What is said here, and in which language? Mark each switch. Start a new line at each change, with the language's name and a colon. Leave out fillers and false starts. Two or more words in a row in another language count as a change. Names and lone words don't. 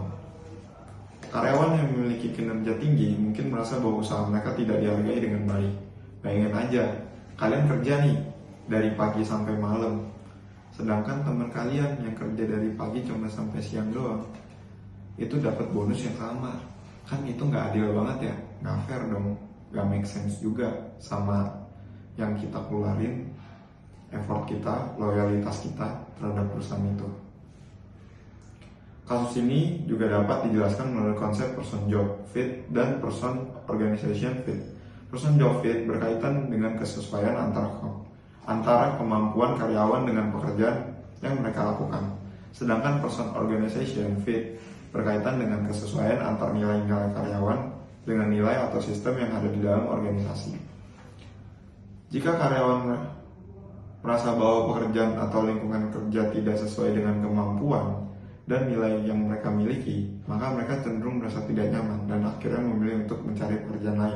Indonesian: Karyawan yang memiliki kinerja tinggi mungkin merasa bahwa usaha mereka tidak dihargai dengan baik. Bayangin aja, kalian kerja nih dari pagi sampai malam, sedangkan teman kalian yang kerja dari pagi cuma sampai siang doang, itu dapat bonus yang sama. Kan itu nggak adil banget ya, nggak fair dong, nggak
English: make sense
Indonesian: juga sama yang kita keluarin, effort kita, loyalitas kita terhadap perusahaan itu. Kasus ini juga dapat dijelaskan melalui konsep
English: person job fit
Indonesian: dan
English: person organization fit. Person job fit
Indonesian: berkaitan dengan kesesuaian antara kemampuan karyawan dengan pekerjaan yang mereka lakukan. Sedangkan
English: person organization fit
Indonesian: berkaitan dengan kesesuaian antar nilai-nilai karyawan dengan nilai atau sistem yang ada di dalam organisasi. Jika karyawan merasa bahwa pekerjaan atau lingkungan kerja tidak sesuai dengan kemampuan dan nilai yang mereka miliki, maka mereka cenderung merasa tidak nyaman dan akhirnya memilih untuk mencari pekerjaan lain.